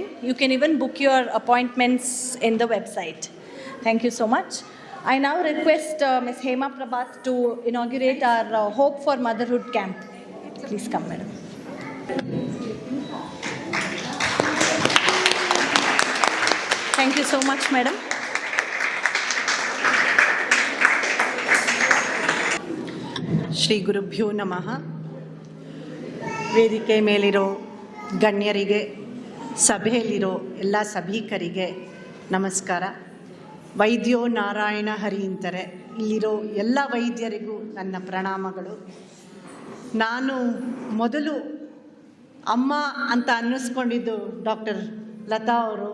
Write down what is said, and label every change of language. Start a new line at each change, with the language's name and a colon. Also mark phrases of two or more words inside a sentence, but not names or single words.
English: You can even book your appointments in the website. Thank you so much. I now request Ms. Hema Prabhat to inaugurate our Hope for Motherhood camp. Please come, madam. Thank you so much, madam.
Sanskrit: ಶ್ರೀ ಗುರುಭ್ಯೋ ನಮಃ.
Kannada: ವೇದಿಕೆ ಮೇಲಿರೋ ಗಣ್ಯರಿಗೆ, ಸಭೆಯಲ್ಲಿರೋ ಎಲ್ಲ ಸಭಿಕರಿಗೆ ನಮಸ್ಕಾರ.
Sanskrit: ವೈದ್ಯೋ ನಾರಾಯಣ ಹರಿ ಅಂತಾರೆ.
Kannada: ಇಲ್ಲಿರೋ ಎಲ್ಲ ವೈದ್ಯರಿಗೂ ನನ್ನ ಪ್ರಣಾಮಗಳು. ನಾನು ಮೊದಲು ಅಮ್ಮ ಅಂತ ಅನ್ನಿಸ್ಕೊಂಡಿದ್ದು ಡಾಕ್ಟರ್ ಲತಾ ಅವರು.